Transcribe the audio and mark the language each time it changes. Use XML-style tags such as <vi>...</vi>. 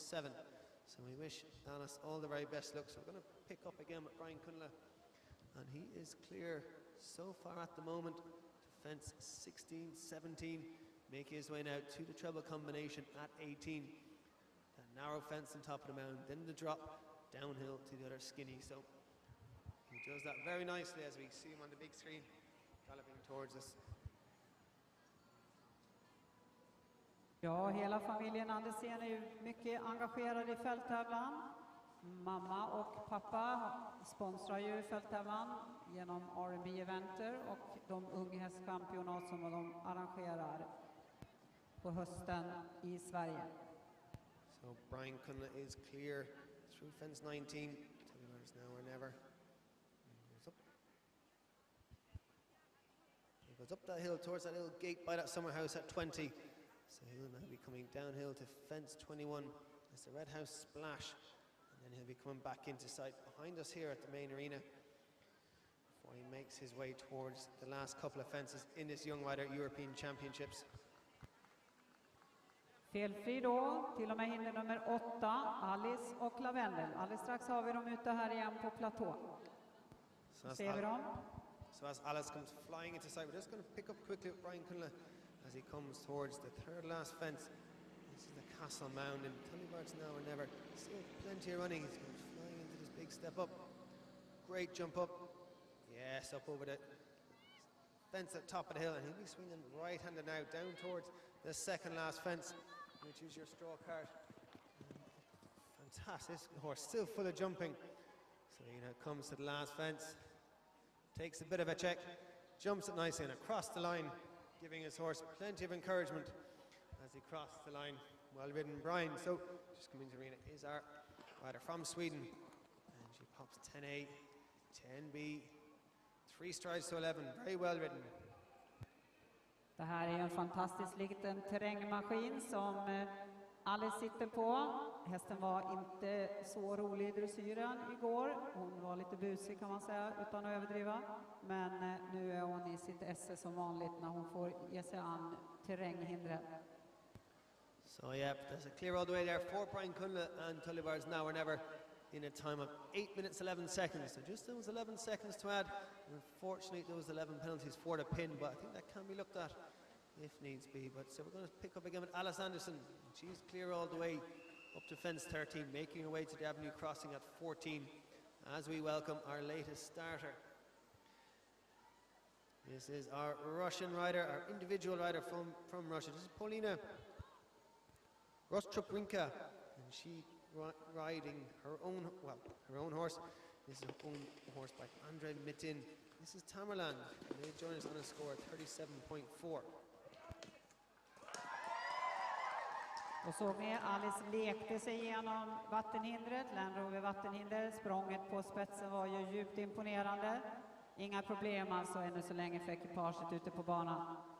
<en>So we wish Alice all the very best luck. So we're going to pick up again with Brian Kunle, and he is clear so far at the moment to fence 16, 17, making his way now to the treble combination at 18. That narrow fence on top of the mound, then the drop downhill to the other skinny. So he does that very nicely as we see him on the big screen galloping towards us.</en> <sv>Ja, hela familjen Andersen är ju mycket engagerad i fälttävlan. Mamma och pappa sponsrar ju fälttävlan genom R&B eventer och de unghästchampionat som de arrangerar på hösten i Sverige.</sv> <en>So Brian Kunle is clear through fence 19. Tullibard's Now or Never. He goes up that hill towards that little gate by that summer house at 20. So he'll now be coming downhill to fence 21 as the red house splash And he'll be coming back into sight behind us here at the main arena before he makes his way towards the last couple of fences in this Young Rider European Championships.</en> <sv>Felfri då, till och med hinder nummer 8, Alice och Lavendel. Alldeles strax har vi dem ute här igen på platå. Ser vi dem?</sv> <en>So as Alice comes flying into sight, we're just going to pick up quickly with Brian Kunler as he comes towards the third last fence. This is the Castle Mound in Tullybards Now or Never. Still plenty of running. He's going flying into this big step up. Great jump up. Yes, up over the fence at the top of the hill, and he'll be swinging right-handed now down towards the second last fence, which is your straw cart. Fantastic horse, still full of jumping. So comes to the last fence, takes a bit of a check, jumps it nicely and across the line, giving his horse plenty of encouragement as he crossed the line. Well ridden, Brian. So just coming into the arena is our rider from Sweden, and she pops 10A, 10B, 3 strides to 11. Very well ridden.</en> <sv>Det här är en fantastisk liten terrängmaskin som Alice sitter på. Hästen var inte så rolig i dressyren igår. Hon var lite busig kan man säga utan att överdriva. Men nu är hon i sitt esse som vanligt när hon får ge sig an terränghindret.</sv> <en>So yeah, there's a clear all the way there for Brian Kunler and Tullybards Now or Never in a time of 8 minutes 11 seconds. So just those 11 seconds to add. Unfortunately, those 11 penalties for the pin, but I think that can be looked at if needs be. But so we're going to pick up again with Alice Anderson. She's clear all the way up to fence 13, making her way to the Avenue Crossing at 14 as we welcome our latest starter. This is our Russian rider, our individual rider from Russia. This is Paulina Ross, and she riding her own horse. This is her own horse by Andrei Mitin. This is Tamerlan. They join us on a score of 37.4.</en> <sv>Och såg ni, Alice lekte sig igenom vattenhindret, Land Rover vattenhinder. Språnget på spetsen var ju djupt imponerande. Inga problem alltså ännu så länge för ekipaget ute på banan.</sv>